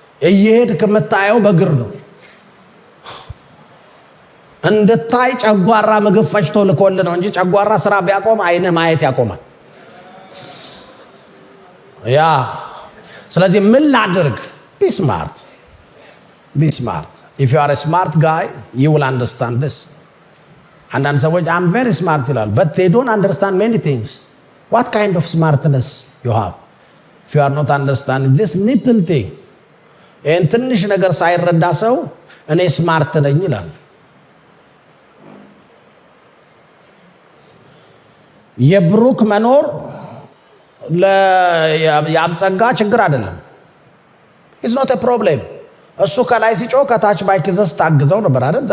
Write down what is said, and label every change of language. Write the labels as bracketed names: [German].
[Amharic] እየሄድክ የምታየው በእግር ነው። እንድታይ ጨጓራ ምግብ ፈጭቶ ልኮል ነው እንጂ ጨጓራ ስራ ቢያቆም አይንህ ማየት ያቆማል። ስለዚህ ምን ላድርግ? [English] be smart. If you are a smart guy, you will understand this. [Amharic] አንዳንድ ሰዎች [English] I'm very smart [Amharic] ይላሉ, [English] but they don't understand many things. What kind of smartness you have if you are not understanding this little thing? [Amharic] ይህን ትንሽ ነገር ሳይረዳ ሰው እኔ ስማርት ነኝ ይላል። የብሩክ መኖር ለያብጸጋ ችግር አይደለም። [English] it's not a problem። [Amharic] እሱ ከላይ ሲጮህ ከታች ባይክ ዘስ ታግዘው ነበር አይደል?